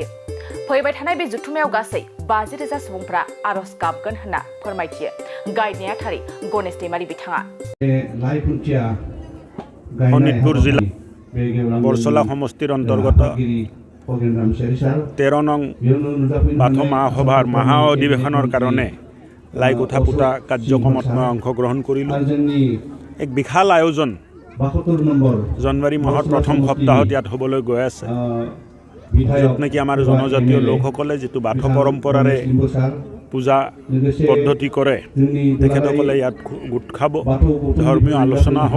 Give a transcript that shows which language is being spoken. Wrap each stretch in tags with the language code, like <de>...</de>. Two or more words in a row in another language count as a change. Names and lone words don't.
<brx>फैबाय थानाय बे जुथुमायाव गासै 50,000 सुबुंफ्रा आरज गाबगोन होनना फोरमायथियो गायनाया थारै गणेश दैमारी बिथाङा।</brx> <as>শোণিতপুৰ জিলা বৰছলা সমষ্টিৰ অন্তৰ্গত 13 নং বাথৌ মহাসভাৰ মহা अधिवेशনৰ কাৰণে লাই কোঠা পুতা কাৰ্যক্ৰমত মই অংশগ্ৰহণ কৰিলোঁ। এক বিশাল আয়োজন জানুৱাৰী মাহৰ প্ৰথম সপ্তাহত ইয়াত হ'বলৈ গৈ আছে, য'ত নেকি আমাৰ জনজাতীয় লোকসকলে যিটো বাথৌ পৰম্পৰাৰে পূজা পদ্ধতি কৰে তেখেতসকলে ইয়াত গোট খাব, ধৰ্মীয় আলোচনা হ'ব।</as>